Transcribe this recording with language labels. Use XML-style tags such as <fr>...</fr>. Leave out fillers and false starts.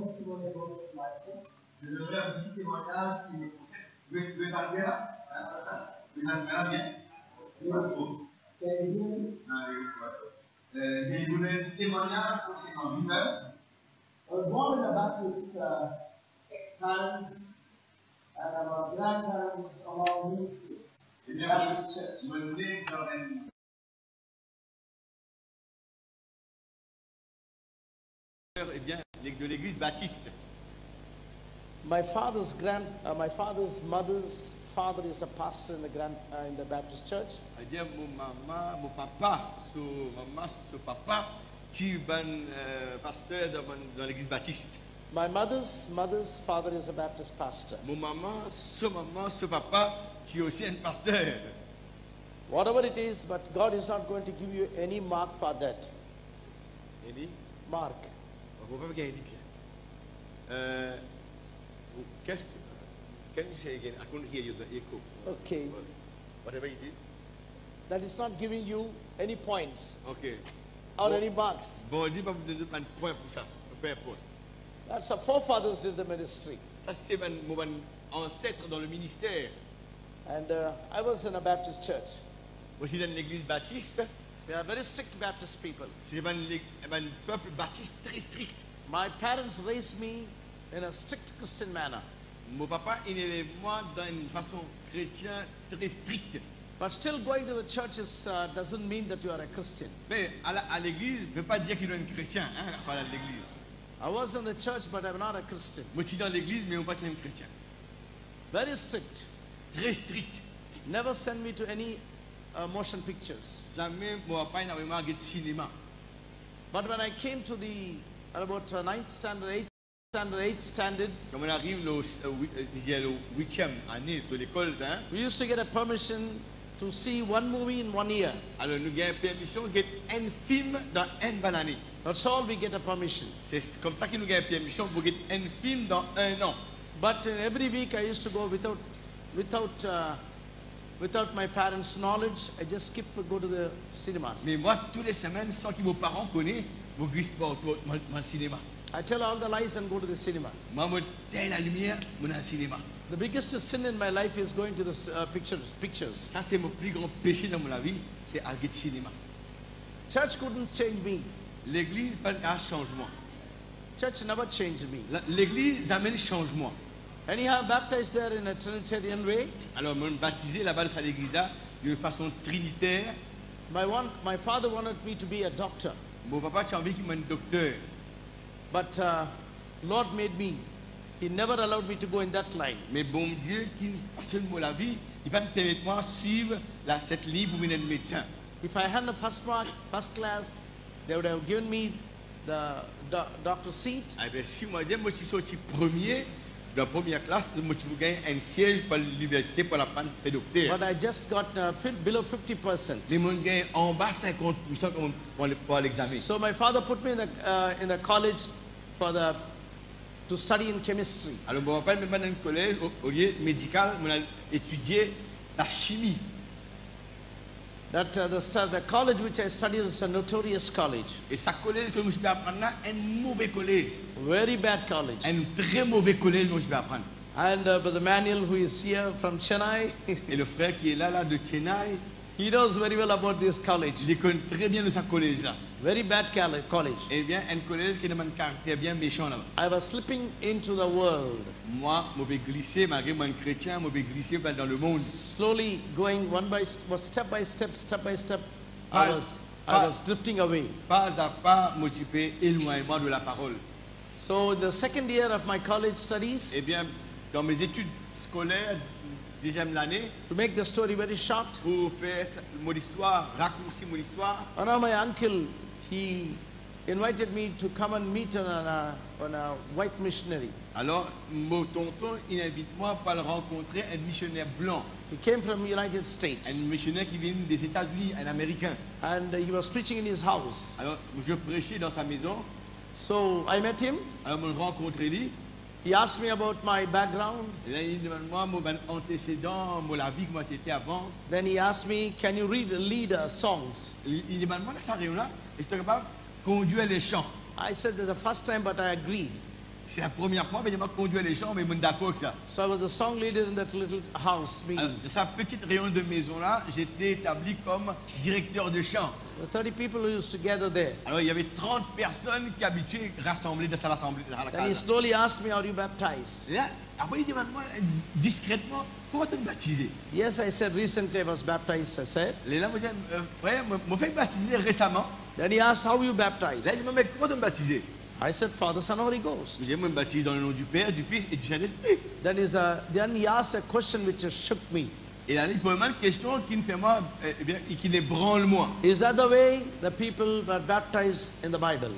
<fr>Je donnerai un petit témoignage qui me concerne. Tu veux parler là? Tu veux parler bien? Je vais vous donner un petit témoignage concernant lui-même.</fr> <en>I was born in a Baptist parents and our grandparents among ministers in the Baptist church.</en> <fr>Je me né dans une de l'église baptiste.</fr> <en>My father's mother's father is a pastor in the Baptist church.</en> <fr>C'est-à-dire mon papa, son papa, qui est pasteur dans l'église baptiste.</fr> <en>My mother's father is a Baptist pastor.</en> <fr>Mon maman, ce papa, qui est aussi un pasteur.</fr> <en>Whatever it is, but God is not going to give you any mark for that. Any? Mark. Can you say again? I couldn't hear you, the echo. Okay. Whatever it is. That is not giving you any points Okay. or any marks.</en> <fr>Bon, dis pas de un point pour ça. Peu importe.</fr> <en>That's our forefathers did the ministry.</en> <fr>Ça c'est mon ancêtre dans le ministère.</fr> <en>And I was in a Baptist church.</en> <fr>Aussi dans l'église baptiste.</fr> <en>We are very strict Baptist people.</en> <fr>C'est un peuple baptiste très strict.</fr> <en>My parents raised me in a strict Christian manner.</en> <fr>Mon papa il est moi dans une façon chrétienne très stricte.</fr> <en>But still going to the churches doesn't mean that you are a Christian.</en> <fr>Mais à l'église, ne veut pas dire qu'il est un chrétien, hein, à l'église.</fr> <en>I was in the church, but I'm not a Christian.</en> <fr>Moi, je suis dans l'église, mais on pas un chrétien.</fr> <en>Very strict.</en> <fr>Très strict.</fr> <en>Never send me to any motion pictures.</en> <fr>Jamais, mon papa n'a vraiment regardé cinéma.</fr> <en>But when I came to the about 9th standard, 8th standard,</en> <fr>Quand on arrive au 8e année sur l'école, hein,</fr> <en>we used to get a permission to see one movie in 1 year.</en> <fr>alors nous avons permission de voir un film dans une bonne année.</fr> <en>That's all we get a permission.</en> <fr>C'est comme ça que nous avons permission pour voir un film dans 1 an.</fr> <en>But every week I used to go without my parents' knowledge. I just go to the cinemas.</en> <fr>Mais moi, toutes les semaines, sans que vos parents connaissent, vous glissez pas dans le cinéma.</fr> <en>I tell all the lies and go to the cinema.</en> <fr>Moi, je teins la lumière, je vais dans le cinéma.</fr> <en>The biggest sin in my life is going to the pictures.</en> <fr>Ça, c'est mon plus grand péché dans mon vie, c'est aller au cinéma.</fr> <en>Church couldn't change me.</en> <fr>L'église pas un changement.</fr> <en>Church never changed me.</en> <fr>L'église amène changement.</fr> <en>Anyhow, baptized there in a Trinitarian way.</en> <fr>Alors, je suis baptisé là-bas dans l'église d'une façon trinitaire.</fr> <en>My father wanted me to be a doctor.</en> <fr>Mon papa a envie qu'il soit un docteur.</fr> <en>But Lord made me. He never allowed me to go in that line.</en> <fr>Mais bon Dieu, qui façonne la vie, il va me permettre de suivre cette ligne pour devenir médecin.</fr> <en>If I had a first class, they would have given me the doctor seat.</en> <fr>Eh bien, si moi je suis sorti premier, dans la première classe, moi, tu gagnes un siège pour l'université pour apprendre à faire docteur.</fr> <en>But I just got below 50%.</en> <fr>Mais moi, je gagne en bas 50% pour l'examen.</fr> <en>So my father put me in a college to study in chemistry.</en> <fr>Alors, mon papa m'a mis dans un collège, au lieu médical, on a étudié la chimie.</fr> <en>The college which I studied is a notorious college.</en> <fr>Et ce collège que je vais apprendre là, un mauvais collège.</fr> <en>Very bad college.</en> <fr>Un très mauvais collège que je vais apprendre.</fr> <en>And Brother Manuel, who is here from Chennai,</en> <fr>Et le frère qui est là de Chennai,</fr> <en>he knows very well about this college.</en> <fr>il connaît très bien de ce collège-là.</fr> <en>Very bad college.</en> <fr>Eh bien, un collège qui a un caractère bien méchant là-bas.</fr> <en>I was slipping into the world,</en> <fr>Moi, je vais glisser, malgré moi un chrétien, je vais glisser dans le monde.</fr> <en>slowly going step by step.</en> <fr>Pas-</fr> <en>I was drifting away.</en> <fr>Pas à pas, m'occuper éloignement de la parole.</fr> <en>So in the second year of my college studies,</en> <fr>Eh bien, dans mes études scolaires, deuxième année,</fr> <en>to make the story very short,</en> <fr>pour faire mon histoire, raccourcir mon histoire,</fr> <en>one of my uncle, he invited me to come and meet on a white missionary.</en> <fr>alors mon tonton, il invite moi pour le rencontrer un missionnaire blanc,</fr> <en>He came from United States,</en> <fr>un missionnaire qui vient des États-Unis, un Américain.</fr> <en>and he was preaching in his house.</en> <fr>Alors, je prêchais dans sa maison,</fr> <en>So I met him.</en> <fr>alors je me rencontré lui,</fr> <en>He asked me about my background.</en> <fr>et là il demande moi mon antécédent, la vie que moi j'étais avant.</fr> <en>Then he asked me, can you lead songs?</en> <fr>Il demande moi dans sa réunion là, est-ce que tu es capable de conduire les chants?</fr> <en>I said, that's the first time, but I agreed.</en> <fr>C'est la première fois, mais il m'a conduit les chants, mais je suis d'accord avec ça.</fr> <en>So I was the song leader in that little house</en> <fr>Alors,</fr> <en>meeting.</en> <fr>de sa petite réunion de maison là, j'étais établi comme directeur de chant.</fr> <en>The 30 people who used to gather there.</en> <fr>Alors il y avait 30 personnes qui habituaient rassemblées dans l'assemblée de la</fr> <en>Then he</en> <fr>casa.</fr> <en>slowly asked me, are you baptized?</en> <fr>Et là, après il demande moi discrètement, comment tu es baptisé?</fr> <en>Yes, I said, recently I was baptized, I said.</en> <fr>Et là, moi, je dis, frère, je me fais baptiser récemment.</fr> <en>Then he asked, how you baptized?</en> <fr>Là, je me dis, comment tu es baptisé?</fr> <en>I said, Father, Son, Holy Ghost.</en> <fr>Je dis, moi, je me baptise dans le nom du Père, du Fils et du Saint-Esprit.</fr> <en>Then he asked a question which just shook me.</en> <fr>Et là, il pose une question qui me fait moi, eh bien, qui l'ébranle moi.</fr> <en>Is that the way the people were baptized in the Bible?</en>